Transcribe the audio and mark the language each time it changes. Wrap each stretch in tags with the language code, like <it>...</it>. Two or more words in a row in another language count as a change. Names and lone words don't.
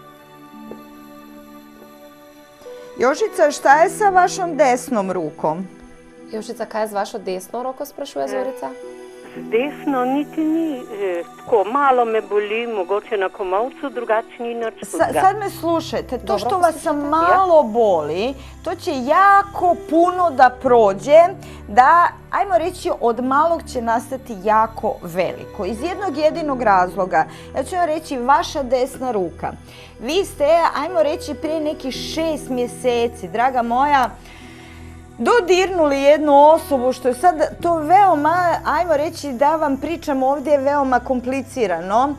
<hr>Jožica, šta je sa vašom desnom rukom?</hr> <sl>Jožica, kaj je z vašo desno roko, sprašuje Zorica? Z desno niti ni, tako malo me boli, mogoče na komolcu, drugače ni nič hudega.</sl> <hr>Sad me slušajte, to</hr> <sl>Dobro,</sl> <hr>što vas</hr> <sl>poslušajte.</sl> <hr>malo boli, to će jako puno da prođe, da, ajmo reći, od malog će nastati jako veliko. Iz jednog jedinog razloga, ja ću vam reći, vaša desna ruka. Vi ste, ajmo reći, prije nekih 6 mjeseci, draga moja, dodirnuli jednu osobu, što je sad to veoma, ajmo reći da vam pričam ovdje, veoma komplicirano.</hr>